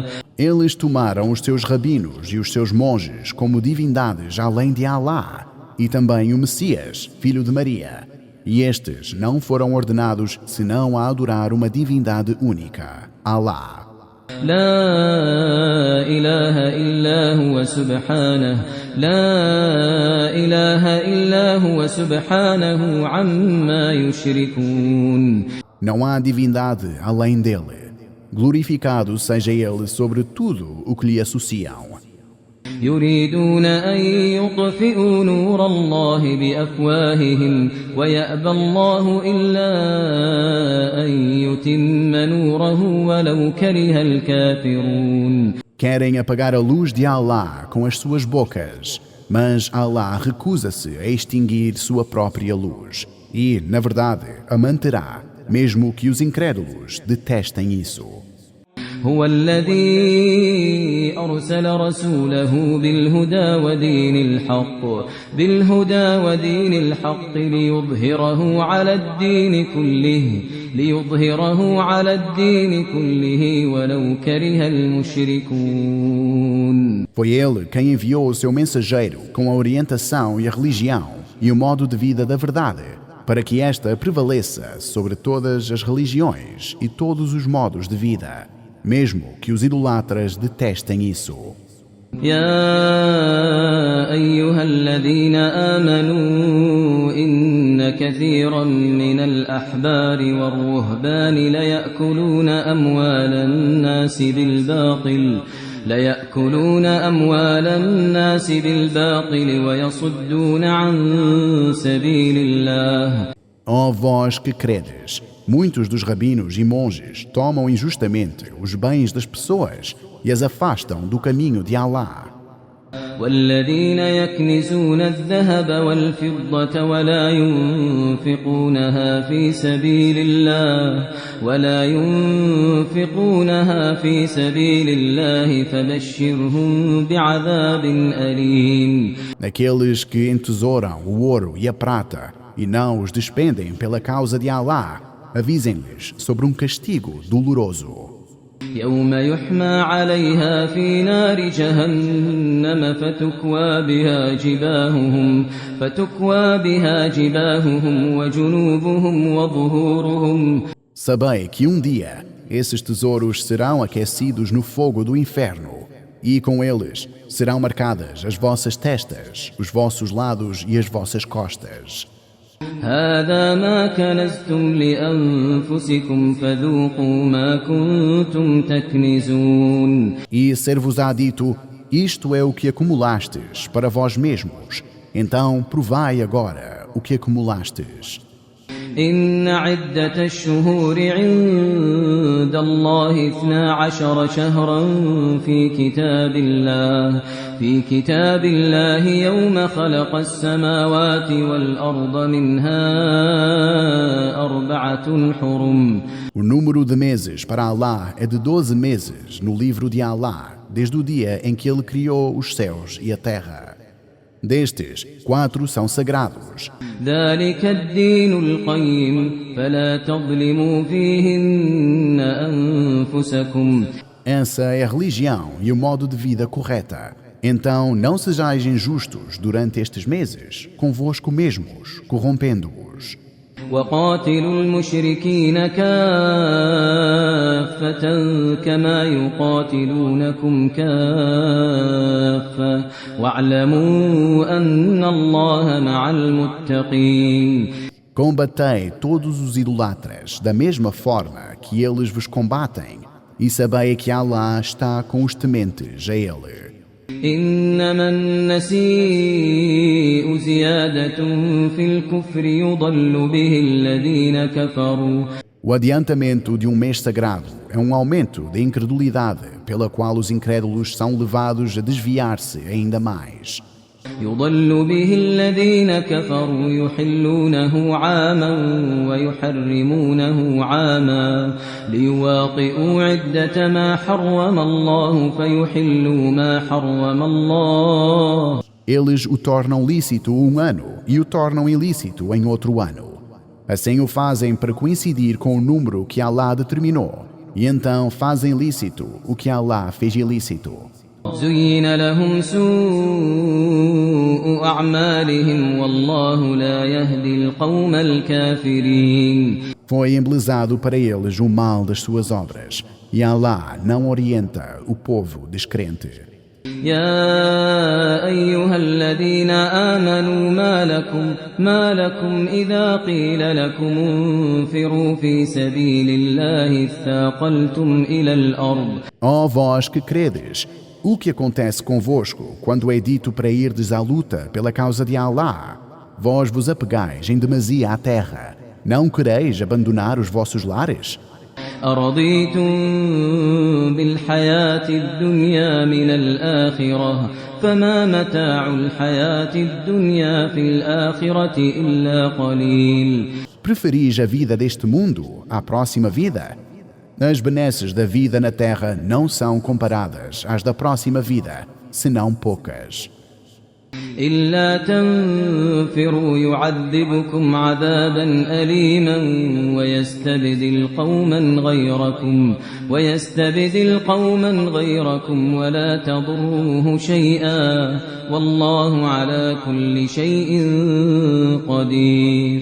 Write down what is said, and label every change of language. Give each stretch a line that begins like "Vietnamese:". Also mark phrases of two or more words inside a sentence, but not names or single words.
Portuguese: Eles tomaram os seus rabinos e os seus monges como divindades além de Alá, e também o Messias, filho de Maria. E estes não foram ordenados senão a adorar uma divindade única, Alá.
Arabic: لا إله إلا هو سبحانه عما يشركون.
Portuguese: Não há divindade além dele. Glorificado seja ele sobre tudo o que lhe associam.
Arabic: يريدون أن يطفئوا نور الله بأفواههم ويأبى الله إلا أن يتم نوره ولو كره الكافرون.
Portuguese: Querem apagar a luz de Alá com as suas bocas, mas Alá recusa-se a extinguir sua própria luz e, na verdade, a manterá, mesmo que os incrédulos detestem isso.
Arabic: هو الذي أرسل رسوله بالهدى ودين الحق ليظهره على الدين كله ولو كره المشركون.
Portuguese: Foi ele quem enviou o seu mensageiro com a orientação e a religião e o modo de vida da verdade, para que esta prevaleça sobre todas as religiões e todos os modos de vida, mesmo que os idolatras detestem isso.
Arabic: يا أيها الذين آمنوا إن كثيرا من الأحبار والرهبان ليأكلون أموال الناس بالباطل ليأكلون أموال الناس بالباطل ويصدون عن سبيل الله.
Portuguese: Ó vós que credes, muitos dos rabinos e monges tomam injustamente os bens das pessoas e as afastam do caminho de Allah.
Arabic: والذين يكنزون الذهب والفضة ولا ينفقونها في سبيل الله فبشرهم بعذاب أليم.
Portuguese: Aqueles que entesouram o ouro e a prata e não os despendem pela causa de Allah, avisem-lhes sobre um castigo doloroso.
Arabic: يوم يحمى عليها في نار جهنم فتكوى بها جباههم وجنوبهم وظهورهم.
Portuguese: Sabei que um dia esses tesouros serão aquecidos no fogo do inferno e com eles serão marcadas as vossas testas, os vossos lados e as vossas costas.
Arabic: هذا ما كنزتم لأنفسكم فذوقوا ما كنتم تكنزون.
Portuguese: E ser-vos-á dito, isto é o que acumulastes para vós mesmos, então provai agora o que acumulastes.
Arabic: إن عدة الشهور عند الله 12 شهرا في كتاب الله يوم خلق السماوات والأرض منها 4 حرم.
Portuguese: O número de meses para Allah é de 12 meses no livro de Allah, desde o dia em que ele criou os céus e a terra. Destes, 4 são sagrados.
Arabic: ذلك الدين القيم فلا تظلموا فيهن أنفسكم.
Portuguese: Essa é a religião e o modo de vida correta. Então não sejais injustos durante estes meses, convosco mesmos, corrompendo-os.
Arabic: وقاتلوا المشركين كافة كما يقاتلونكم كافة واعلموا أن الله مع المتقين.
Portuguese: Combatei todos os idolatras da mesma forma que eles vos combatem, e sabei que Allah está com os tementes a Ele.
Arabic: إنما النسيء زيادة في الكفر يضل به الذين كفروا.
Portuguese: O adiantamento de um mês sagrado é um aumento da incredulidade pela qual os incrédulos são levados a desviar-se ainda mais.
Arabic: يضل به الذين كفروا يحلونه عاما ويحرمونه عاما ليواطئوا عدة ما حرم الله فيحلوا ما حرم الله.
Portuguese: Eles o tornam lícito um ano e o tornam ilícito em outro ano. Assim o fazem para coincidir com o número que Allah determinou, e então fazem lícito o que Allah fez ilícito.
Arabic: زين لهم سوء أعمالهم والله لا يهدي القوم الكافرين.
Portuguese: Foi embelezado para eles o mal das suas obras, e Allah não orienta o povo descrente.
Arabic: يا أيها الذين آمنوا ما لكم إذا قيل لكم انفروا في سبيل الله اثاقلتم إلى الأرض.
Portuguese: Ó vós que credes, o que acontece convosco quando é dito para irdes à luta pela causa de Allah? Vós vos apegais em demasia à terra. Não quereis abandonar os vossos lares?
Arabic: أرضيتم بالحياة الدنيا من الآخرة فما متاع الحياة الدنيا في الآخرة إلا قليل.
Portuguese: Preferis a vida deste mundo à próxima vida? As benesses da vida na terra não são comparadas às da próxima vida, senão poucas.
Arabic: إلا تنفروا يعذبكم عذابا أليما ويستبدل قوما غيركم ولا تضروه شيئا والله على كل شيء قدير.